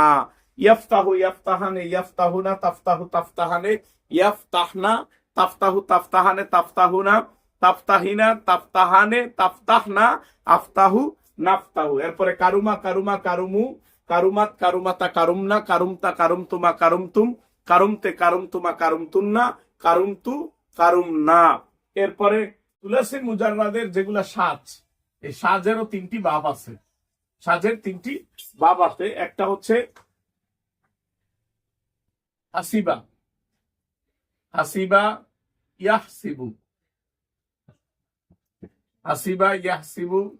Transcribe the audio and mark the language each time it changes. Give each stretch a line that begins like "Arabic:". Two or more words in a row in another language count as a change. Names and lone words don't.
Arabic: يفتح، يفتحان، يفتحون، تفتح، تفتحان، يفتحن، تفتح، تفتحان، تفتحون، تفتحين، تفتحان، تفتحن، أفتح، نفتح. এরপরে كرم، كرما، كرموا، كرمت، كرمتا، كرمن، كرمت، كرمتما، كرمتم، كرمت، كرمتما، كرمتن، كرمت، كرمنا.
Bangla: এরপরে তুলাসি মুজাররাদের যেগুলা সাজ, এই সাজেরও তিনটি বাব আছে। সাজের তিনটি বাব আছে। একটা হচ্ছে
Arabic: حسب، حسب يحسب، حسب يحسب.